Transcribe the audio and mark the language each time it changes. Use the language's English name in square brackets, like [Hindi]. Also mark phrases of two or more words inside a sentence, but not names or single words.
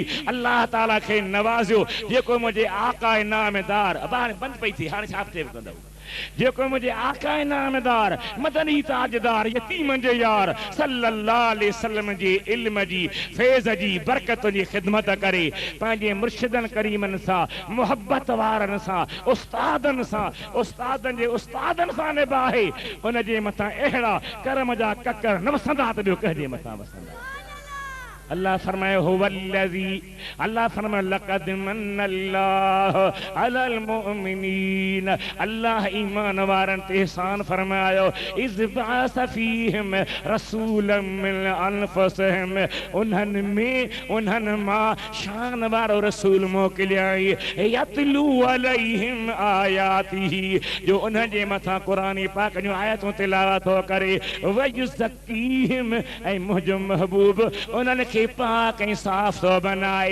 [Sindhi] अल्लाह ताला खे नवाज़ियो। जेको मुंहिंजे आका नामदार अबार बंदि पई थी, हाणे छा थिए कंदो, जेको मुंहिंजे आका नामदार मदनी ताजदार यतीमन जे यार [Arabic] صلى الله عليه وسلم [Sindhi] जे इल्म जी फैज़ जी बरकत जी ख़िदमत करे, पंहिंजे मुर्शिदनि करीमनि सां, मोहब्बत वारनि सां, उस्तादनि सां, उस्तादनि जे उस्तादनि सां निभाए, उन जे मथां अहिड़ा करम जा ककर न वसंदा त ॿियो कंहिंजे मथां वसंदा। अल्लाह फरमायो हो वल्लज़ी, अल्लाह फरमायो [Arabic] لقد من الله على المؤمنين, [Sindhi] अल्लाह ईमान वारनि ते एहसान फरमायो। [Arabic] إذ بعث فيهم رسولا من أنفسهم, [Sindhi] उन्हनि मां शान वारो रसूल मोकिलियाई, [Arabic] يتلو عليهم آياته, [Sindhi] जो उन्हनि जे मथां क़ुरान पाक जूं आयतूं तिलावत थो करे, वयुज़क्कीहिम, ऐं मुंहिंजो महबूब उन्हनि खे पाक ऐं साफ़ थो बनाए।